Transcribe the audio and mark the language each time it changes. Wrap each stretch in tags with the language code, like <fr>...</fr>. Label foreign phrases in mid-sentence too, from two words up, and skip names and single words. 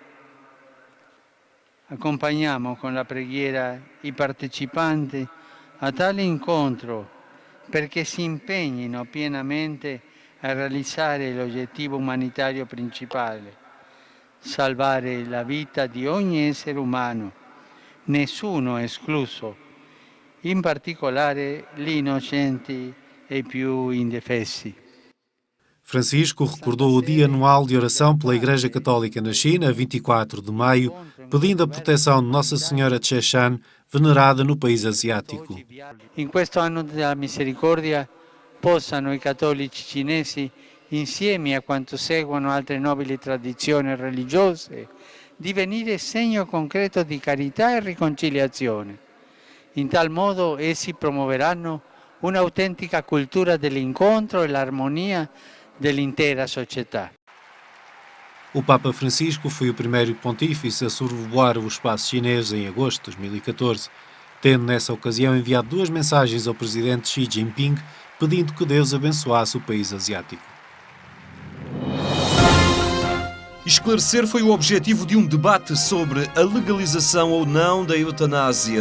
<it>Accompagniamo con la preghiera i partecipanti a tale incontro perché si impegnino pienamente a realizzare l'obiettivo umanitario principale, salvare la vita di ogni essere umano, nessuno escluso, in particolare gli innocenti e i più indefessi.</it> <pt>Francisco recordou o Dia Anual de Oração pela Igreja Católica na China, 24 de maio, pedindo a proteção de Nossa Senhora de Cheshan, venerada no país asiático.</pt> <it>In questo anno della misericordia possano i cattolici cinesi, insieme a quanto seguono altre nobili tradizioni religiose, divenire segno concreto di carità e riconciliazione. In tal modo essi promuoveranno un'autentica cultura dell'incontro e l'armonia dell'intera società.</it> <pt>O Papa Francisco foi o primeiro pontífice a sobrevoar o espaço chinês em agosto de 2014, tendo nessa ocasião enviado 2 mensagens ao presidente Xi Jinping pedindo que Deus abençoasse o país asiático. Esclarecer foi o objetivo de um debate sobre a legalização ou não da eutanásia.</pt>